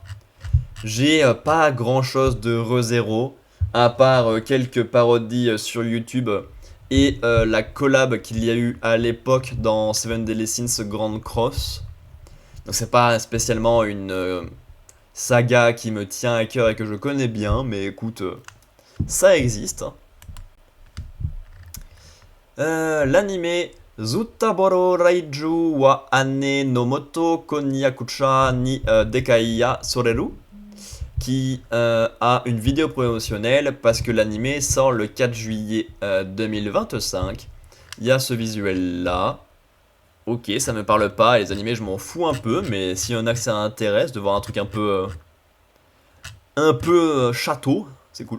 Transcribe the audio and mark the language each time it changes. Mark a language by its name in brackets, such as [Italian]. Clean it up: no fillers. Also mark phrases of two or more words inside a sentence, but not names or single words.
[French] J'ai pas grand chose de ReZero, à part quelques parodies sur YouTube et la collab qu'il y a eu à l'époque dans Seven Deadly Sins Grand Cross. Donc c'est pas spécialement une saga qui me tient à cœur et que je connais bien, mais écoute, ça existe. L'anime Zutaboro Raiju wa Ane no Moto Konyakucha ni Dekaiya Soreru, qui a une vidéo promotionnelle parce que l'anime sort le 4 juillet 2025. Il y a ce visuel là. Ok, ça me parle pas, les animés je m'en fous un peu, mais s'il y en a que ça intéresse de voir un truc un peu château, c'est cool.